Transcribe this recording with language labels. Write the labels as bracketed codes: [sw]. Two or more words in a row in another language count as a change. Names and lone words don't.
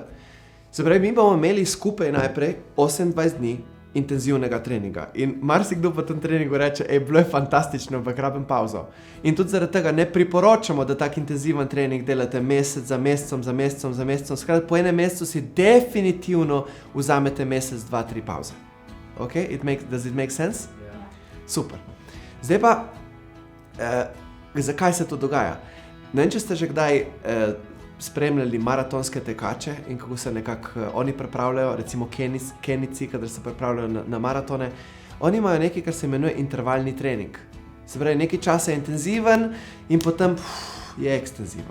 [sl] Se pravi, mi bomo imeli skupaj najprej 28 dni intenzivnega treninga. In marsikdo po tem treningu reče, bilo je fantastično, ampak rabim pauzo. In tudi zaradi tega ne priporočamo, da tak intenziven trening delate mesec za mesecem. Skratka, po enem mesecu si definitivno vzamete mesec, 2, 3 pauze. [en] Ok? Does it make sense? [sl] Ja. Super. Zdaj pa, zakaj se to dogaja? Ne vem, če ste že kdaj spremljali maratonske tekače in kako se nekako oni pripravljajo, recimo Kenijci, kadar se pripravljajo na maratone. Oni imajo nekaj, kar se imenuje intervalni trening. Se pravi, nekaj časa je intenziven in potem je ekstenziven.